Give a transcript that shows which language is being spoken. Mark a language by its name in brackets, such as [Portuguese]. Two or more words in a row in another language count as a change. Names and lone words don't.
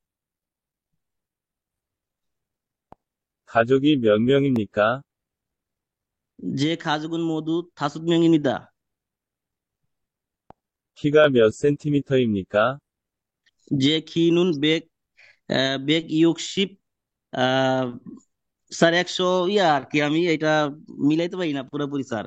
[Korean] 가족이 몇 명입니까? 제 가족은 모두 5명입니다. 키가 몇 센티미터입니까? 제 키는 160, [Bangla] আহ, স্যার 100 ইয়া আর কি, আমি এটা মিলাইতে পারি না পুরোপুরি স্যার।